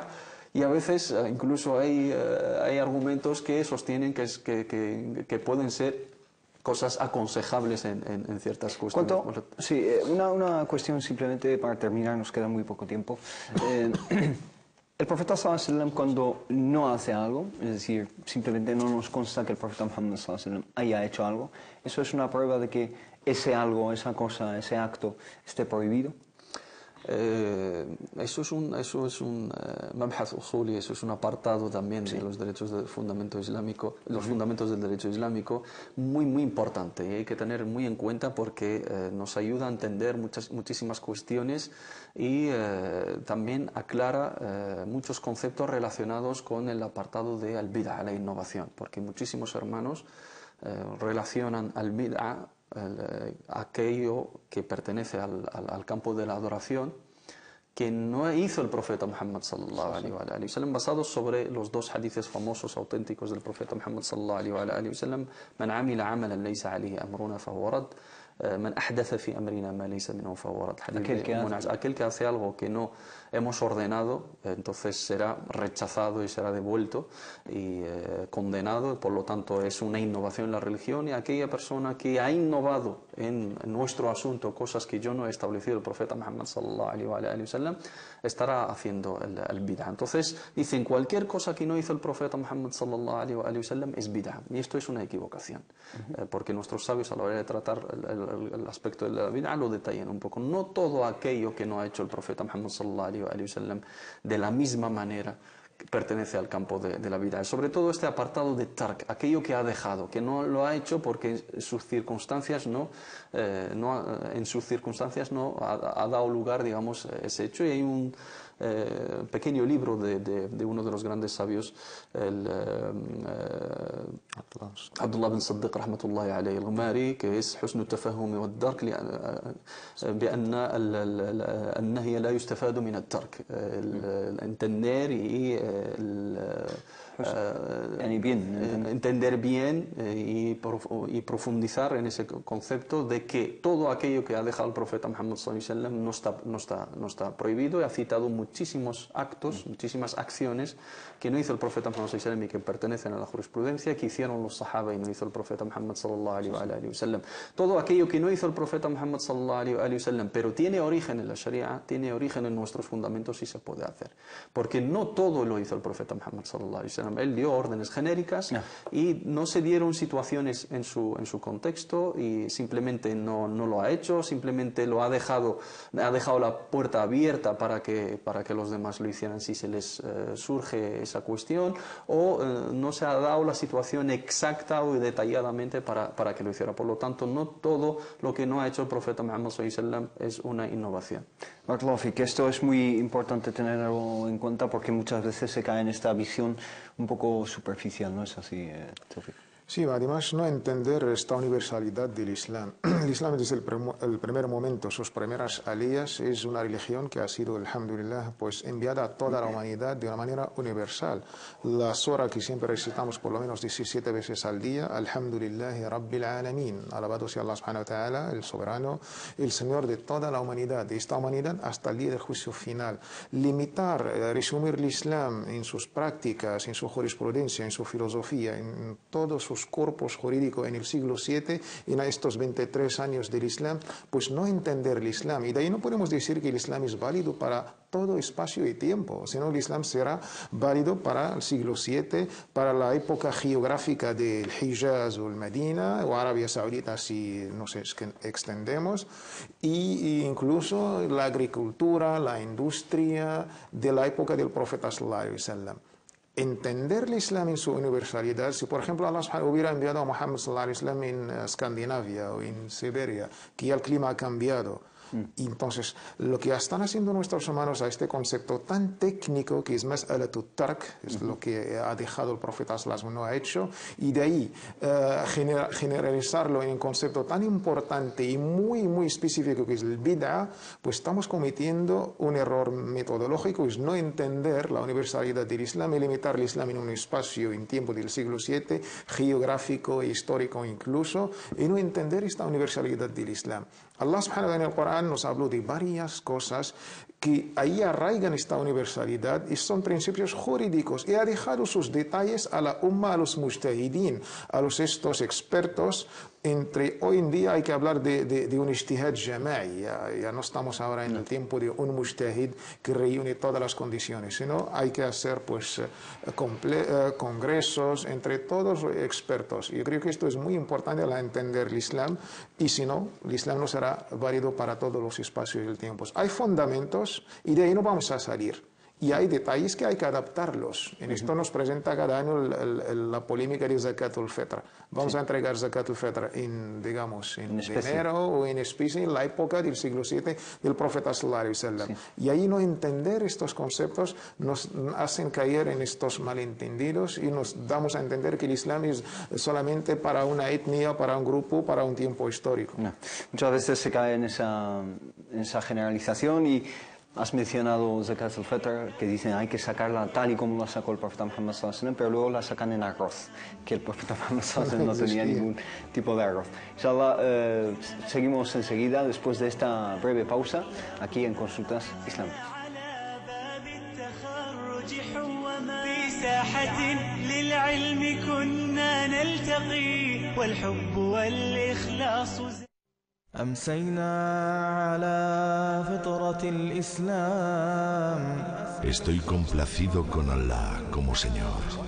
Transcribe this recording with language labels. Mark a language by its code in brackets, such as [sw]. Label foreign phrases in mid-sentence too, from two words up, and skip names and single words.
[es] Y a veces incluso hay argumentos que sostienen que pueden ser cosas aconsejables en ciertas cuestiones. Sí, una cuestión simplemente para terminar, nos queda muy poco tiempo. El profeta [ar] صلى الله عليه وسلم, [es] cuando no hace algo, es decir, simplemente no nos consta que el profeta Muhammad [ar] صلى الله عليه وسلم [es] haya hecho algo, ¿eso es una prueba de que ese algo, esa cosa, ese acto esté prohibido? Eso es un [ar] مبحث أصولي, [es] eso es un apartado también de los derechos del fundamento islámico, los fundamentos del derecho islámico, muy importante, y hay que tener muy en cuenta porque nos ayuda a entender muchísimas cuestiones y también aclara muchos conceptos relacionados con el apartado de al-bid'a, la innovación, porque muchísimos hermanos relacionan al-bid'a, aquello que pertenece al campo de la adoración, que no hizo el profeta Muhammad [ar] صلى الله عليه وسلم, [es] basados sobre los 2 hadices famosos auténticos del profeta Muhammad [ar] صلى الله عليه وسلم: من عمل عملا ليس عليه أمرنا فهو رد من أحدث في أمرنا ما ليس منه فهو رد. [es] Aquel que hace algo que no hemos ordenado, entonces será rechazado y será devuelto y condenado. Por lo tanto, es una innovación en la religión, y aquella persona que ha innovado en nuestro asunto cosas que yo no he establecido, el profeta Muhammad [ar] صلى الله عليه وسلم, [es] estará haciendo el bid'ah. Entonces dicen, cualquier cosa que no hizo el profeta Muhammad [ar] صلى الله عليه وسلم [es] es bid'ah, y esto es una equivocación, porque nuestros sabios a la hora de tratar el aspecto de la bid'ah lo detallan un poco. No todo aquello que no ha hecho el profeta Muhammad [ar] صلى الله عليه وسلم [es] de la misma manera pertenece al campo de la bid'ah. Sobre todo este apartado de tark, aquello que ha dejado, que no lo ha hecho porque sus circunstancias en sus circunstancias no ha dado lugar, digamos, ese hecho. Y hay un pequeño libro de uno de los grandes sabios, Abdullah bin Siddiq [ar] رحمة الله عليه [es] al-Ghumari, que es Husn al-Tafahum wa al-Dark, بأن النهي لا يستفاد من الترك. Entender y entender bien y profundizar en ese concepto de que todo aquello que ha dejado el profeta Muhammad [ar] صلى الله عليه وسلم [es] no está prohibido. Y ha citado muchísimos actos, muchísimas acciones que no hizo el profeta Muhammad [ar] صلى الله عليه وسلم [es] y que pertenecen a la jurisprudencia, que hicieron los sahaba y no hizo el profeta Muhammad [ar] صلى الله عليه وسلم. [es] Todo aquello que no hizo el profeta Muhammad [ar] صلى الله عليه وسلم, [es] pero tiene origen en la Sharia, tiene origen en nuestros fundamentos, y se puede hacer. Porque no todo lo hizo el profeta Muhammad [ar] صلى الله عليه وسلم. [es] Él dio órdenes genéricas y no se dieron situaciones en su contexto, y simplemente no lo ha hecho, simplemente ha dejado la puerta abierta para que los demás lo hicieran si se les surge esa cuestión, o no se ha dado la situación exacta o detalladamente para que lo hiciera. Por lo tanto, no todo lo que no ha hecho el profeta Muhammad [ar] صلى الله عليه وسلم [es] es una innovación. Que esto es muy importante tenerlo en cuenta, porque muchas veces se cae en esta visión un poco superficial, ¿no es así, Tawfiq? Sí, además no entender esta universalidad del Islam. El Islam desde el primer momento, sus primeras aliyas, es una religión que ha sido, alhamdulillah, pues enviada a toda la humanidad de una manera universal. La sura que siempre recitamos por lo menos 17 veces al día, [ar] الحمد لله رب العالمين, [es] alabado sea Allah [ar] سبحانه وتعالى, [es] el soberano, el Señor de toda la humanidad, de esta humanidad hasta el día del juicio final. Limitar, resumir el Islam en sus prácticas, en su jurisprudencia, en su filosofía, en todos sus cuerpos jurídicos en el siglo VII, en estos 23 años del Islam, pues no entender el Islam. Y de ahí no podemos decir que el Islam es válido para todo espacio y tiempo, sino el Islam será válido para el siglo VII, para la época geográfica del Hijaz o el Medina, o Arabia Saudita si nos extendemos, y incluso la agricultura, la industria de la época del profeta [ar] صلى الله عليه وسلم. [es] Entender el Islam en su universalidad. Si por ejemplo Allah hubiera enviado a Muhammad [ar] صلى الله عليه وسلم [es] en Escandinavia o en Siberia, que ya el clima ha cambiado, entonces lo que están haciendo nuestros hermanos a este concepto tan técnico, que es más alatut tark, es lo que ha dejado el profeta [ar] صلى الله عليه وسلم, [es] no ha hecho, y de ahí generalizarlo en un concepto tan importante y muy específico que es el bid'ah, pues estamos cometiendo un error metodológico, es no entender la universalidad del Islam y limitar el Islam en un espacio en tiempo del siglo VII, geográfico e histórico incluso, y no entender esta universalidad del Islam. Allah [ar] سبحانه وتعالى [es] en el Corán nos habló de varias cosas que ahí arraigan esta universalidad y son principios jurídicos, y ha dejado sus detalles a la umma, a los mujtahidin, a estos expertos. Hoy en día hay que hablar de un [ar] اجتهاد جماعي, [es] ya no estamos ahora en el tiempo de un mujtahid que reúne todas las condiciones, sino hay que hacer pues congresos entre todos los expertos. Yo creo que esto es muy importante al entender el Islam, y si no, el Islam no será válido para todos los espacios y el tiempo. Hay fundamentos y de ahí no vamos a salir. Y hay detalles que hay que adaptarlos. En esto nos presenta cada año la polémica de [ar] زكاة الفطر. [es] Vamos a entregar [ar] زكاة الفطر [es] en dinero o en especie en la época del siglo VII del profeta [ar] صلى الله عليه وسلم. [es] Y ahí no entender estos conceptos nos hacen caer en estos malentendidos, y nos damos a entender que el Islam es solamente para una etnia, para un grupo, para un tiempo histórico. Muchas veces se cae en esa generalización. Y has mencionado [ar] زكاة الفطر, [es] que dicen hay que sacarla tal y como la sacó el profeta Muhammad [ar] صلى الله عليه وسلم, [es] pero luego la sacan en arroz, que el profeta Muhammad [ar] صلى الله عليه وسلم [es] no tenía ningún tipo de arroz. Inshallah, seguimos enseguida, después de esta breve pausa, aquí en Consultas Islámicas. [ar] ساحة للعلم كنا نلتقي والحب والإخلاص أمسينا على فطرة الإسلام. [es] Estoy complacido con Allah como Señor.